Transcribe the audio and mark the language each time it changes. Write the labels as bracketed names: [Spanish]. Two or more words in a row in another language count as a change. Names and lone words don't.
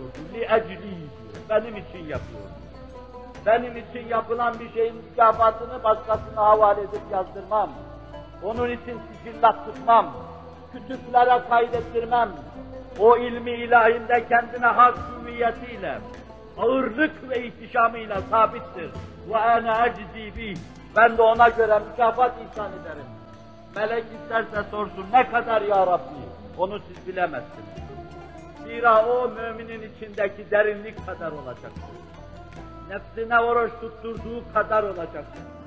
[Turkish] Li-ecli diyor, benim için yapıyor. Benim için yapılan bir şeyin mükafatını başkasına havale edip yazdırmam. Onun için sicillat tutmam, kütüplere kaydettirmem. O ilmi ilahinde kendine has hüviyetiyle, ağırlık ve ihtişamıyla sabittir. [Arabic] وَاَنَا اَجْزِي بِهِ. [Turkish] Ben de ona göre mükafat ihsan ederim. Melek isterse sorsun, ne kadar ya Rabbi? Onu siz bilemezsiniz. Zira o müminin içindeki derinlik kadar olacaktır. Nefsine oruç tutturduğu kadar olacaktır.